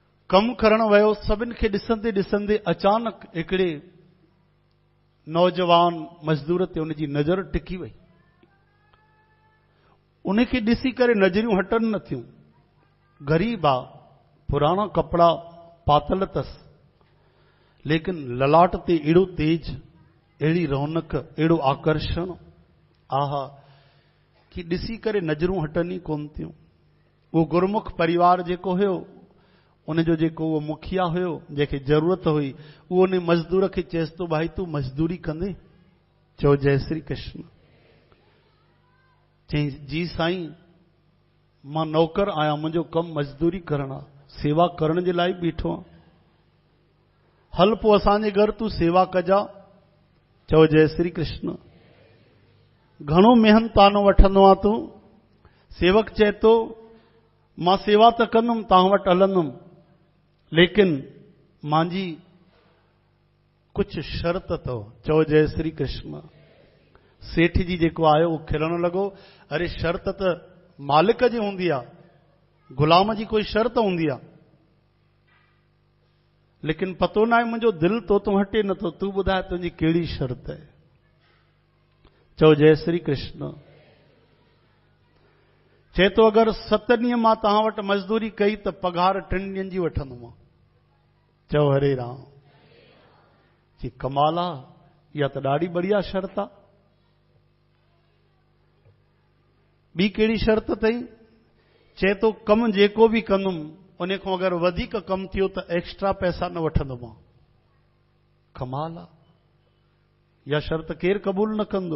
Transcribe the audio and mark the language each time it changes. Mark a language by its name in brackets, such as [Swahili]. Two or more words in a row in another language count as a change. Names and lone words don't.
[Sindhi] कम करण वियो, सभिनि खे ॾिसंदे ॾिसंदे अचानक हिकिड़े नौजवान मजदूर ते उनजी नज़र टिकी वई। उनखे ॾिसी करे नज़रियूं हटनि न थियूं। ग़रीब आ, पुराणा कपिड़ा पातल अथसि, लेकिन ललाट ते अहिड़ो तेज, अहिड़ी रौनक, अहिड़ो आकर्षण, आहा, कि ॾिसी करे नज़रूं हटनि ई कोन थियूं। उहो गुरमुख परिवार जेको हुयो, उनजो जेको उहो मुखिया हुयो, जंहिंखे ज़रूरत हुई, उहो उन मज़दूर खे चएसि थो, भाई तूं मज़दूरी कंदे? चओ जय श्री कृष्ण। चई जी साईं, मां नौकर आहियां, मुंहिंजो कमु मज़दूरी करणु आहे, सेवा करण जे लाइ बीठो आहियां। हल पोइ असांजे घर तूं सेवा कजा। चओ जय श्री कृष्ण। घणो मेहनतानो वठंदो आहे तूं? सेवक चए थो, मां सेवा त कंदुमि, तव्हां वटि हलंदुमि, लेकिन मुंहिंजी कुझु शर्त अथव। चओ जय श्री कृष्ण। सेठ जी जेको आयो उहो खिलण लॻो, अरे शर्त त मालिक जी हूंदी आहे, गुलाम जी कोई शर्त हूंदी आहे, लेकिन पतो न आहे मुंहिंजो दिलि तो तूं हटे नथो, तूं ॿुधाए तुंहिंजी कहिड़ी शर्त आहे? चओ जय श्री कृष्ण। चए थो, अगरि 7 ॾींहं मां तव्हां वटि मज़दूरी कई त पघार 3 ॾींहंनि जी वठंदुमि। चओ हरे राम। जी कमाल आहे, इहा त ॾाढी बढ़िया शर्त आहे। ॿी कहिड़ी शर्त अथई? चए थो, कमु जेको बि कंदुमि उन खां अगरि वधीक कमु थियो त एक्स्ट्रा पैसा न वठंदुमि। कमाल आहे, इहा शर्त केरु क़बूल न कंदो।